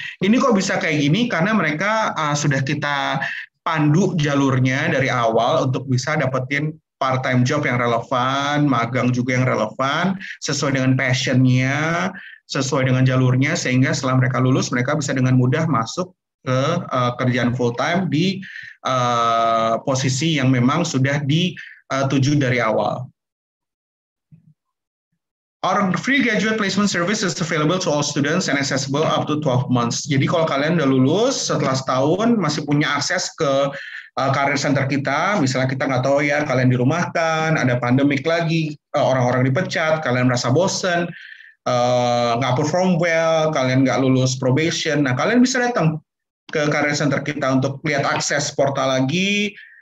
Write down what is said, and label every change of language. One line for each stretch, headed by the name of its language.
Indonesian: Ini kok bisa kayak gini karena mereka sudah kita pandu jalurnya dari awal untuk bisa dapetin part-time job yang relevan, magang juga yang relevan, sesuai dengan passion-nya, sesuai dengan jalurnya, sehingga setelah mereka lulus, mereka bisa dengan mudah masuk ke kerjaan full-time di posisi yang memang sudah dituju dari awal.
English: Our free graduate placement service is available to all students and accessible up to 12 months.
Indonesian: Jadi kalau kalian udah lulus setelah setahun masih punya akses ke career center kita, misalnya kita nggak tahu ya kalian dirumahkan, ada pandemik lagi, orang-orang dipecat, kalian merasa bosen, nggak
English: perform well,
Indonesian: kalian nggak lulus probation, nah kalian bisa datang ke career center kita untuk lihat akses portal lagi,